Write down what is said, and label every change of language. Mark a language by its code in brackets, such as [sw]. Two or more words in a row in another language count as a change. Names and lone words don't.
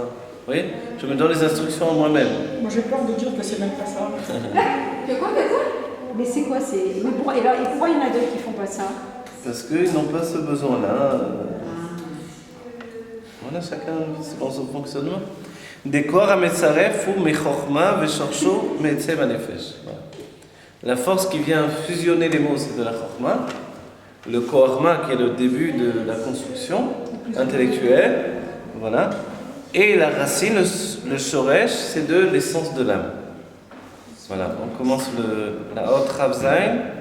[fr] Vous voyez? Je me donne les instructions à moi-même. Moi j'ai peur de dire que c'est même pas ça. Que quoi? Mais c'est quoi? Et pourquoi il y en a d'autres qui font pas ça? Parce qu'ils n'ont pas ce besoin-là. Voilà, chacun selon son fonctionnement. [he] וכח המצרף הוא מחכמה ושרשו מעצם הנפש. [fr] La force qui vient fusionner les mots, c'est de la chorma. Le koharma, qui est le début de la construction intellectuelle. Voilà. Et la racine, le shoresh, c'est de l'essence de l'âme. Voilà, on commence la [he] אות ר"ז.